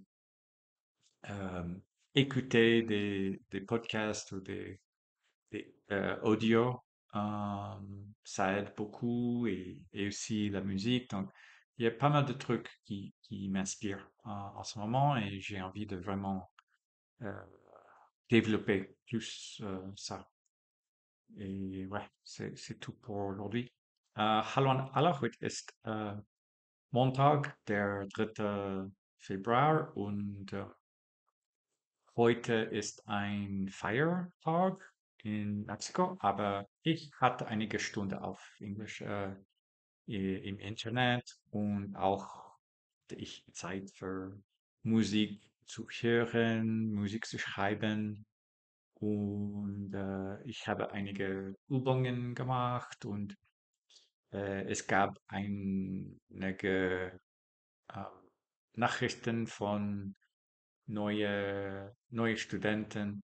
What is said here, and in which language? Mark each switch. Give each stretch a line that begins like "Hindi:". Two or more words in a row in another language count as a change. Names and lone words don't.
French: Euh, Écouter des podcasts ou des audios, ça aide beaucoup et aussi la musique. Donc, il y a pas mal de trucs qui m'inspirent en ce moment et j'ai envie de vraiment euh, développer plus ça. Et ouais, c'est tout pour aujourd'hui.
German: Hallo an alle, heute ist Montag, der 3. Februar und heute ist ein Feiertag in Mexiko, aber ich hatte einige Stunden auf Englisch im Internet und auch hatte ich Zeit für Musik zu hören, Musik zu schreiben und ich habe einige Übungen gemacht und es gab einige äh, Nachrichten von neue Studenten.